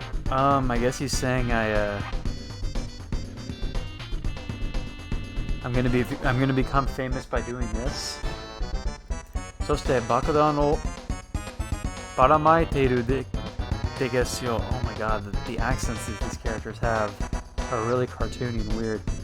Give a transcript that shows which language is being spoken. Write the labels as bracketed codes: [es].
[en] I guess he's saying I'm gonna become famous by doing this. [ja] そして爆弾をばらまいているですよ. [en] Oh my god, the accents that these characters have are really cartoony and weird.